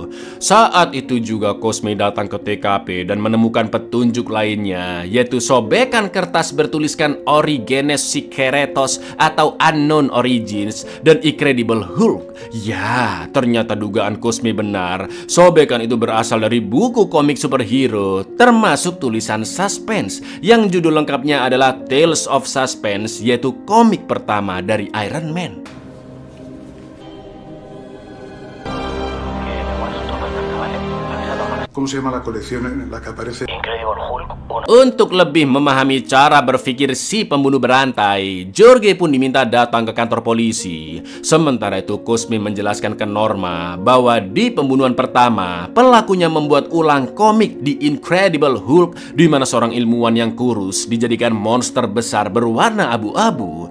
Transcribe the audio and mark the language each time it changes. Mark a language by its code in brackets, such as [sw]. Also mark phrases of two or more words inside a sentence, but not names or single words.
[id] Saat itu juga Cosme datang ke TKP dan menemukan petunjuk lainnya, yaitu sobekan kertas bertuliskan Origenes Secretos atau Unknown Origins dan Incredible Hulk. Ya, ternyata dugaan Cosme benar. Sobekan itu berasal dari buku komik superhero, termasuk tulisan suspense yang judul lengkapnya adalah Tales of Suspense, yaitu komik pertama dari Iron Man. [es] ¿Cómo se llama la colección en la que aparece? Incredible Hulk 1. [id] Untuk lebih memahami cara berpikir si pembunuh berantai, Jorge pun diminta datang ke kantor polisi. Sementara itu Cosme menjelaskan ke Norma bahwa di pembunuhan pertama, pelakunya membuat ulang komik The Incredible Hulk, di mana seorang ilmuwan yang kurus dijadikan monster besar berwarna abu-abu.